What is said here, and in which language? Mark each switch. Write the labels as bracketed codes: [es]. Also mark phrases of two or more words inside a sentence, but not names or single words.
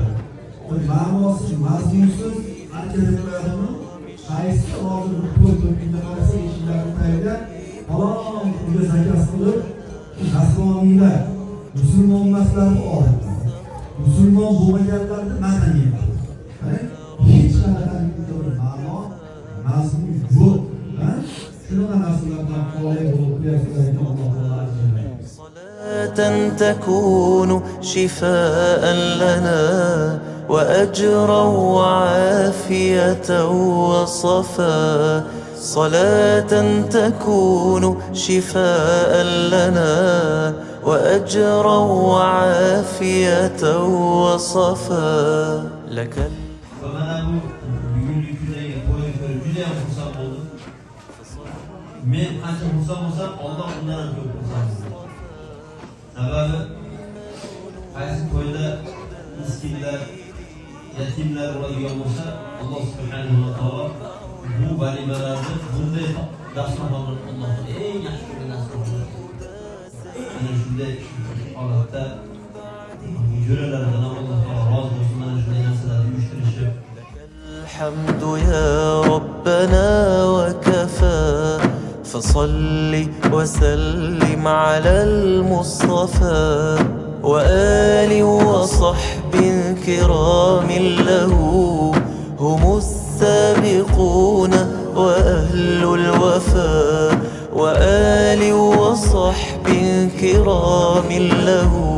[uz] Ma'nosi, mazmunsiz aytilayotganini qaysi hozir bir to'y to'yga qarasa eshiklarni tayyorlab, falon uyga zakaz qilib, nasroniylar, musulmon emaslarni odatda. Musulmon bo'lmaganlarni madaniyat. Hech qanaqa ma'no mazmun yo'q. Shunaqa narsalardan xoli bo'lib qiyaslaydigan Alloh taolo [ar] صلاة تكون شفاء لنا وأجرا وعافية وصفا صلاة تكون شفاء لنا وأجرا وعافية وصفا لك. [uz] Men qancha xursand bo'lsam, Alloh undan ham ko'p xursand bo'ladi. Sababi qaysi to'yda miskinlar, yetimlar bo'ladigan bo'lsa, Alloh [ar] سبحانه وتعالى [uz] bu valimalarni bunday dasturxonlar Alloh eng yaxshi ko'rgan dasturxonlar. Ana shunday holatda jo'ralardan Alloh taolo rozi bo'lsin, mana shunday narsalarni uyushtirishib. [ar] الحمد يا ربنا وكفى فصل وسلم على المصطفى وآل وصحب كرام له هم السابقون وأهل الوفاء وآل وصحب كرام له